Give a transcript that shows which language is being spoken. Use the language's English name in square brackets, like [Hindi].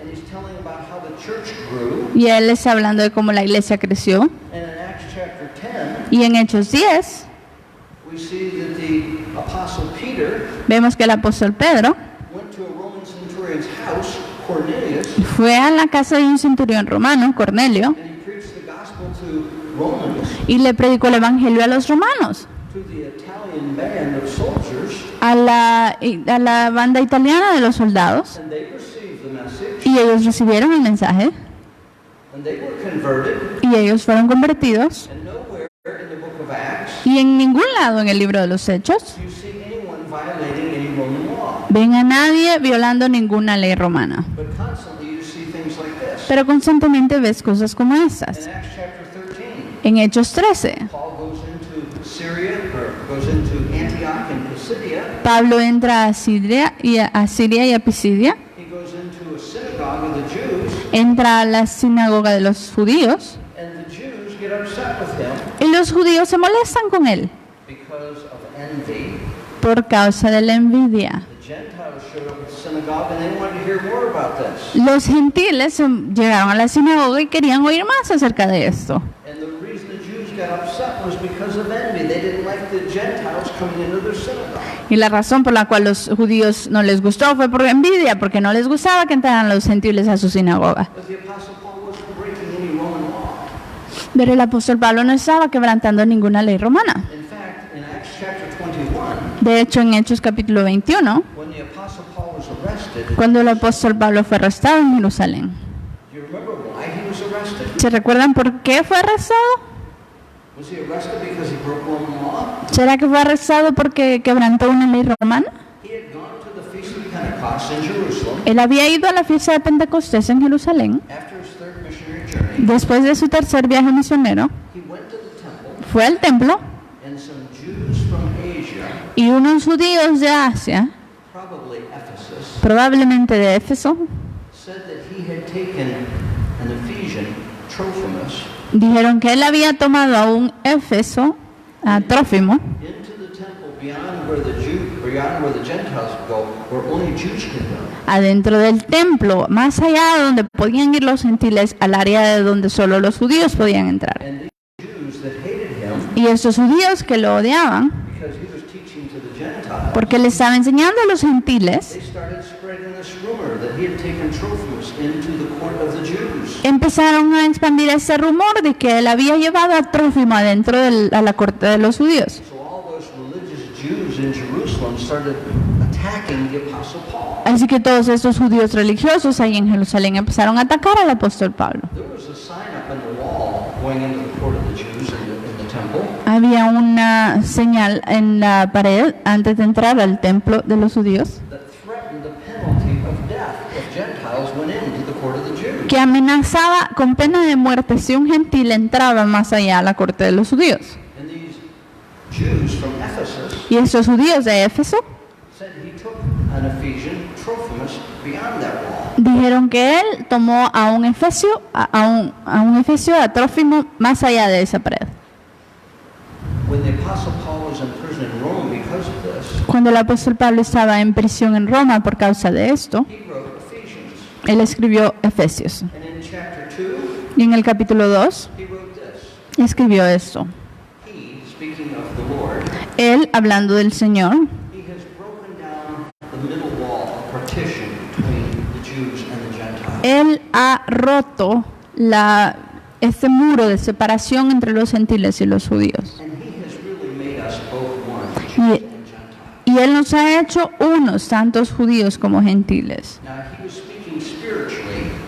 [English] and he's telling about how the church grew. [Spanish] y él está hablando de cómo la iglesia creció. [English] And in Acts chapter 10, [Spanish] Y en Hechos 10 [English] we see that the apostle Peter [Spanish] vemos que el apóstol Pedro [English] went to a Roman centurion's house, Cornelius, [Spanish] fue a la casa de un centurión romano, Cornelio, [English] and he preached the gospel to Romans, [Spanish] y le predicó el evangelio a los romanos. [English] to the Italian band of soldiers [Spanish] a la banda italiana de los soldados, [English] and they received the message, [Spanish] y ellos recibieron el mensaje, [English] and they were converted, [Spanish] y ellos fueron convertidos, [English] and nowhere in the book of Acts [Spanish] y en ningún lado en el libro de los Hechos [English] do you see anyone violating any Roman law. [Spanish] ven a nadie violando ninguna ley romana. [English] But constantly you see things like this. [Spanish] Pero constantemente ves cosas como estas. [English] In Acts chapter 13, [Spanish] En Hechos 13, [English] Paul goes into Syria, or goes into Antioch and Pisidia. [Spanish] Pablo entra a Siria y a Pisidia, [English] He goes into a synagogue of the Jews, [Spanish] entra a la sinagoga de los judíos, [English] and the Jews get upset with him [Spanish] y los judíos se molestan con él [English] because of envy. [Spanish] por causa de la envidia. [English] The Gentiles showed up at the synagogue and they wanted to hear more about this. [Spanish] Los gentiles llegaron a la sinagoga y querían oír más acerca de esto. [English] And the reason the Jews got upset was because of envy. They didn't like the Gentiles coming into their synagogue. [Spanish] Y la razón por la cual los judíos no les gustó fue por envidia, porque no les gustaba que entraran los gentiles a su sinagoga. [English] But the Apostle Paul wasn't breaking any Roman law. [Spanish] Pero el apóstol Pablo no estaba quebrantando ninguna ley romana. [English] In fact, in Acts chapter 21, [Spanish] De hecho, en Hechos capítulo 21, [English] when the Apostle Paul was arrested, [Spanish] cuando el apóstol Pablo fue arrestado en Jerusalén, [English] do you remember why he was arrested? [Spanish] ¿se recuerdan por qué fue arrestado? [English] Was he arrested because he broke Roman law? [Spanish] ¿Será que fue arrestado porque quebrantó una ley romana? [English] He had gone to the Feast of Pentecost in Jerusalem [Spanish] Él había ido a la fiesta de Pentecostés en Jerusalén. [English] after his third missionary journey. [Spanish] Después de su tercer viaje misionero, [English] He went to the temple, [Spanish] fue al templo [English] and some Jews from Asia, [Spanish] y unos judíos de Asia, [English] probably Ephesus, [Spanish] probablemente de Éfeso, [English] said that he had taken an Ephesian, Trophimus, [Spanish] dijeron que él había tomado a un Éfeso, a Trófimo, [English] into the temple beyond where the Gentiles go, where only Jews could go. [Spanish] adentro del templo, más allá de donde podían ir los gentiles, al área de donde solo los judíos podían entrar. [English] And these Jews that hated him [Spanish] Y estos judíos que lo odiaban, [English] because he was teaching to the Gentiles, [Spanish] porque le estaba enseñando a los gentiles, [English] they started spreading this rumor that he had taken Trophimus into the court of the Jews. [Spanish] empezaron a expandir ese rumor de que él había llevado a Trófimo adentro a la corte de los judíos. [English] So all those religious Jews in Jerusalem started attacking the Apostle Paul. [Spanish] Así que todos estos judíos religiosos ahí en Jerusalén empezaron a atacar al apóstol Pablo. [English] There was a sign up in the wall going into the court of the Jews in the temple [Spanish] Había una señal en la pared antes de entrar al templo de los judíos [English] that threatened the penalty of death if Gentiles went into the court of the Jews. [Spanish] que amenazaba con pena de muerte si un gentil entraba más allá a la corte de los judíos. [English] And these Jews from Ephesus [Spanish] Y esos judíos de Éfeso [English] said he took an Ephesian, Trophimus, beyond that wall. [Spanish] dijeron que él tomó a un efesio, a Trófimo, más allá de esa pared. [English] When the Apostle Paul was in prison in Rome because of this, [Spanish] Cuando el apóstol Pablo estaba en prisión en Roma por causa de esto, [English] he wrote Ephesians. [Spanish] él escribió Efesios. [English] And in chapter 2, [Spanish] Y en el capítulo 2 [English] he wrote this. [Spanish] escribió esto. [English] He, speaking of the Lord, [Spanish] Él, hablando del Señor, [English] he has broken down the middle wall of partition between the Jews and the Gentiles. [Spanish] él ha roto este muro de separación entre los gentiles y los judíos. [English] And he has really made us both one, Jews [Spanish] Y, [English] and Gentiles. [Spanish] y él nos ha hecho unos, tantos judíos como gentiles. [English] Now he was speaking spiritually